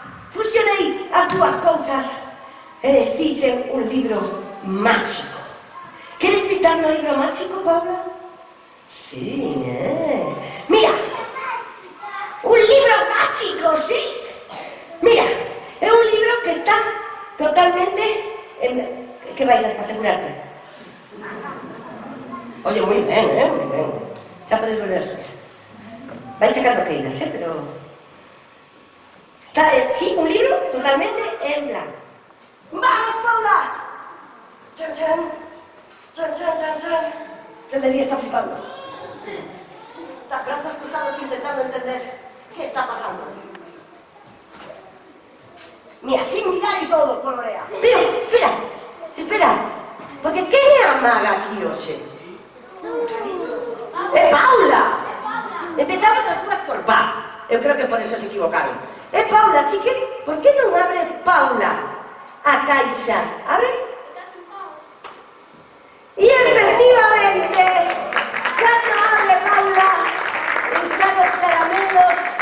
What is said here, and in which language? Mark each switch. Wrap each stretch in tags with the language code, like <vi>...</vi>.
<gl>Fusionei as dúas cousas e fixen un libro máxico. Queres pintar no libro máxico, Paula? Sí, Mira, un libro máxico, sí. Mira, é un libro que está totalmente... Que vais a asegurarte? Oye, moi ben, moi ben. Xa podes volver a subir. Vais sacando que iras, pero... Está, sí, un libro totalmente en blanco.</gl> <es>¡Vamos, Paula! Chan, chan. Chan, chan, chan, chan. El de día está flipando. Está brazos cruzados intentando entender qué está pasando. Mira, sin mirar y todo, colorea.</es> <gl>Pero, espera, porque quen é a maga aquí hoxe? É Paula! Empezamos as dúas por Eu creo que por eso se equivocaron. Paula, así que, por que non abre Paula a caixa? Abre? Y efectivamente, cando abre Paula, están os caramelos.</gl>